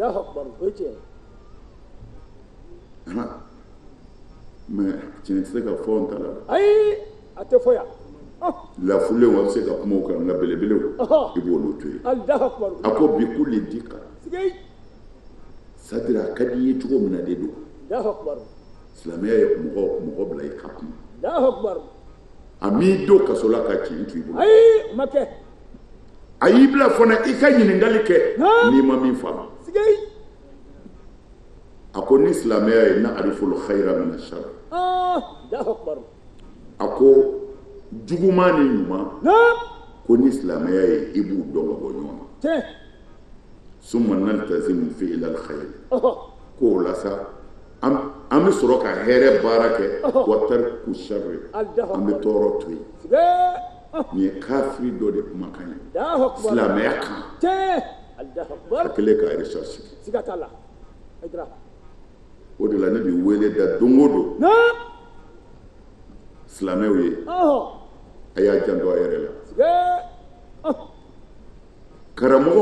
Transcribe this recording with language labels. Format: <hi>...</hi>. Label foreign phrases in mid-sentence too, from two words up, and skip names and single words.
<bm>mais tiɲɛ tɛ se ka fɔ n ta la lafulen wa bɛ se ka kuma o kan nka belebelew i b'olu to yen a ko</bm> <ar>bi kulli dika</ar> <fr>c'est-à-dire</fr> <bm>a ka di i ye cogo min na de don silamɛya ye mɔgɔ bila i ka kuma a m'i don kaso la ka ci to i bolo a y'i bila fana i ka ɲininkali kɛ n'i ma min faamu a ko ni silamɛya ye na</bm> <ar>ariful khayra min ashar</ar> <bm>a ko juguman ni ɲuman ko ni silamɛya ye i b'u dɔn ka bɔ ɲɔgɔn na</bm> <ar>summa naltazimu fi'la al-khayr</ar> <bm>ko o la sa an bɛ sɔrɔ ka hɛrɛ baara kɛ</bm> <ar>wa tarku sharri</ar> <bm>an bɛ tɔɔrɔ to yen nin ye kafiri dɔ de kumakan ye silamɛya kan a kɛlen ka recherche o de la ne bɛ wele da don o don silamɛw ye a y'a janto a yɛrɛ la karamɔgɔw</bm>